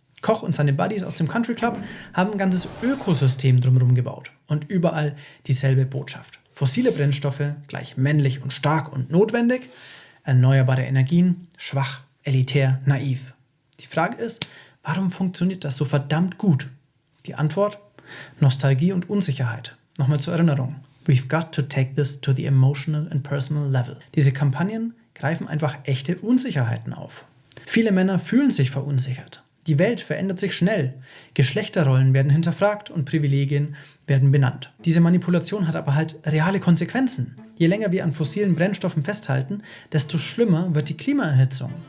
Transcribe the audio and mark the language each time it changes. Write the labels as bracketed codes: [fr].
[de] Koch und seine Buddies aus dem Country Club haben ein ganzes Ökosystem drumherum gebaut und überall dieselbe Botschaft. Fossile Brennstoffe gleich männlich und stark und notwendig, erneuerbare Energien schwach, elitär, naiv. Die Frage ist, warum funktioniert das so verdammt gut? Die Antwort? Nostalgie und Unsicherheit. Nochmal zur Erinnerung. [en] We've got to take this to the emotional and personal level. [de] Diese Kampagnen greifen einfach echte Unsicherheiten auf. Viele Männer fühlen sich verunsichert. Die Welt verändert sich schnell. Geschlechterrollen werden hinterfragt und Privilegien werden benannt. Diese Manipulation hat aber halt reale Konsequenzen. Je länger wir an fossilen Brennstoffen festhalten, desto schlimmer wird die Klimaerhitzung.